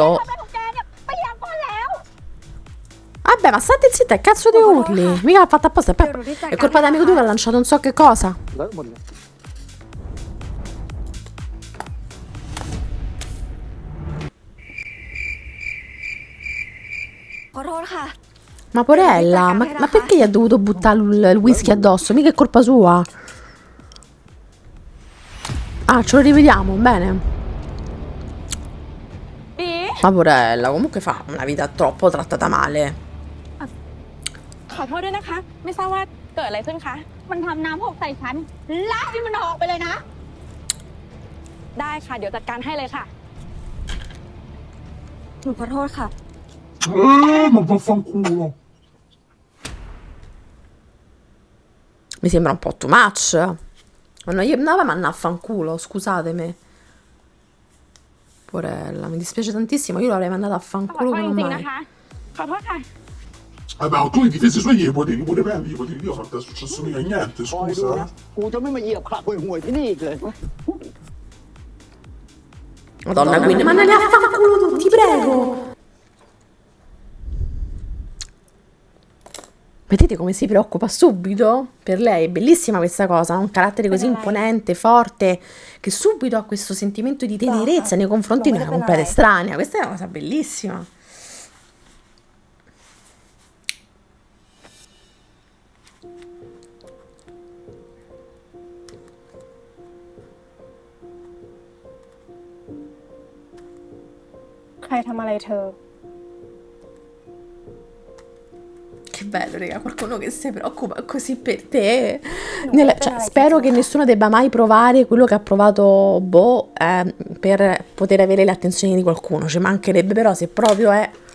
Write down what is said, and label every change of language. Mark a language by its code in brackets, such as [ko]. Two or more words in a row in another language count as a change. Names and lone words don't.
[th] แกเนี่ยไปยังพ่อแล้ว [it] Vabbè, ma state zitta, che cazzo di urli? Mica l'ha fatta apposta. È colpa dell'amico tuo che ha lanciato non so che cosa. [th] เลอะหมดเลย ขอโทษค่ะ [it] Ma porella, ma perché gli ha dovuto buttare il whisky addosso? Mica è colpa sua. Ah, ce lo rivediamo, bene. [th] ดี [it] Ma porella, comunque fa una vita troppo trattata male. [th] ขอโทษด้วยนะคะ ไม่ทราบว่าเกิดอะไรขึ้นคะ มันทำน้ำหกใส่ฉันลากให้มันออกไปเลยนะ ได้ค่ะ เดี๋ยวจัดการให้เลยค่ะ หนูขอโทษค่ะ [it] Ma vaffanculo. Mi sembra un po' [en] too much. [it] Ma no, io no, ma a fanculo, scusatemi. Porella, mi dispiace tantissimo, io l'avrei mandata a [th] ขอ [it] fanculo [th] โทษ [it] come [th] จริงๆ [it] mai. [th] นะคะ ขอโทษค่ะ [it] Vabbè, ma tu hai difeso i suoi poteri, pure prendi i poteri. Io non ti è successo mica niente, [th] คอยดู [it] scusa. [th] นะ กูจะไม่มาเหยียบขาห่วยๆที่นี่อีกเลย [it] Madonna, quindi mandali a fanculo tutti, prego. Vedete come si preoccupa subito? Per lei è bellissima questa cosa, ha un carattere così imponente, forte, che subito ha questo sentimento di tenerezza nei confronti di una completa estranea. Questa è una cosa bellissima. [th] ใครทำอะไรเธอ [it] Che bello, raga, qualcuno che si preoccupa così per te. Cioè, spero che nessuno debba mai provare quello che ha provato Bo per poter avere le attenzioni di qualcuno. Ci mancherebbe, però, se proprio è...